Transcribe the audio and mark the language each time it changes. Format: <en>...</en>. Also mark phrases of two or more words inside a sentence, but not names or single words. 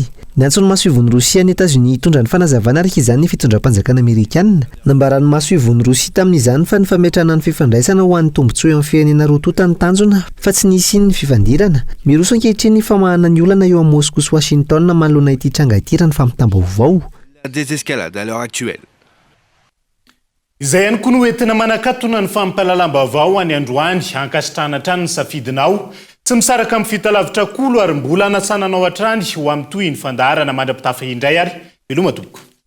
<mg>Ny antso ny masoivon'ny Rosia ny États-Unis hitondra ny fanazavana araka izany ny fitondram-panjakana Amerikanina. Nambaran'ny masoivon'ny Rosia tamin'izany fa ny fametrahana ny fifandraisana ho an'ny tombotsoa eo amin'ny firenena roa totany tanjona fa tsy nisy ny fifandirana. Miroso ankehitriny ny famahana ny olana eo amin'ny Moscou sy Washington manoloana ity tranga ity raha ny fampitam-baovao.</mg> <fr>La désescalade à l'heure actuelle.</fr> <mg>Izay ihany koa no entina manakatona ny fampahalalam-baovao any androany hankasitrahana hatrany ny safidinao. Tsy misaraka amin'ny fitalavitra kolo ary mbola anasananao hatrany ho amin'ny toy ny fandaharana mandra-pitafa indray ary veloma tompoko.</mg>